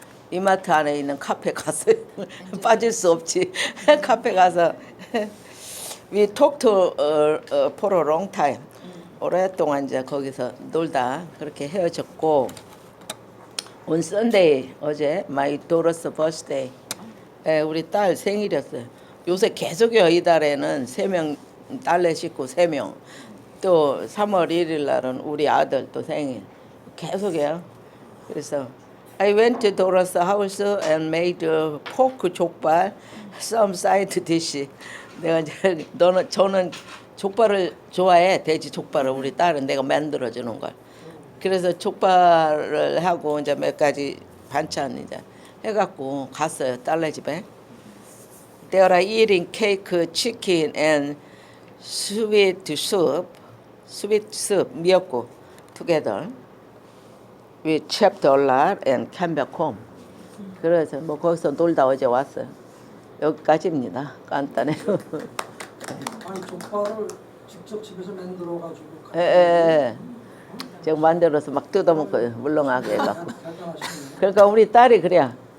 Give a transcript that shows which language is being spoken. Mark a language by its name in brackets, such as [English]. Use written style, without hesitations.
[Korean] 이마트 안에 있는 카페 갔어요. 빠질 수 없지. 카페 가서 [English] we talked for a long time. [Korean] 오랫동안 이제 거기서 놀다 그렇게 헤어졌고 [English] on Sunday [Korean] 어제 [English] my daughter's birthday. [Korean] 우리 딸 생일이었어요. 요새 계속요. 이달에는 3명 딸내 식구 3명. 또 3월 1일 날은 우리 아들 또 생일. 계속해요. 그래서 [English] I went to Dora's house and made pork 족발, some side dish. [Korean] 내가 이제 저는 족발을 좋아해. 돼지 족발을 우리 딸은 내가 만들어 주는 걸. 그래서 족발을 하고 이제 몇 가지 반찬 이제 해갖고 갔어요. 딸네 집에. [English] They are eating cake, chicken, and sweet soup, 미역국 together. We chopped a lot and came back home. [Korean] 그래서 뭐 거기서 놀다 어제 왔어요. 여기까지입니다. 간단해요. 아니 족발을 직접 집에서 만들어가지고. 예. 제가 만들어서 막 뜯어먹고요. 물렁하게 해갖고. 그러니까 우리 딸이 그래.